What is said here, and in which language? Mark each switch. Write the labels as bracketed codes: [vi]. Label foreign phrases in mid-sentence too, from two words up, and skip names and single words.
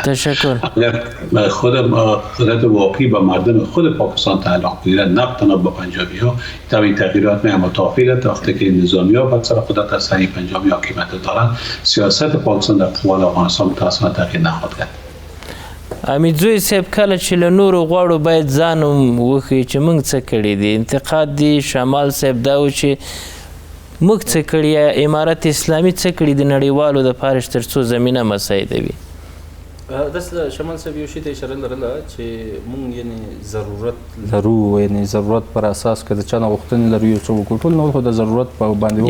[fa] تشکر. اگر خود قدرت واقعی به مردم خود پاکستان تعلق بگیره، نه تنها به پنجابی‌ها، طبعا تغییرات متوافقه وقتی که نظامی‌ها به سر قدرت از صحیح پنجابی حاکمیت دارن، سیاست پاکستان در قبال افغانستان متأسفانه تغییر نخواهد کرد. [ps] امیدزوی صاحب کله چې له نورو غواړو باید ځان وښیي چې موږ څه کړي دي. انتقاد دی شمال صاحب دا و چې موږ څه کړي، امارت اسلامي څه کړي د نړیوالو دپاره تر څو زمینه مساعدوي. داسې شمال صاحب یو شي ته اشاره لرله چې موږ یعنې ضرورت لرو، یعنې ضرورت پر اساس که د چا نه غوښتنې لرو یو څه وکړو، ټول نور خو د ضرورت په باندې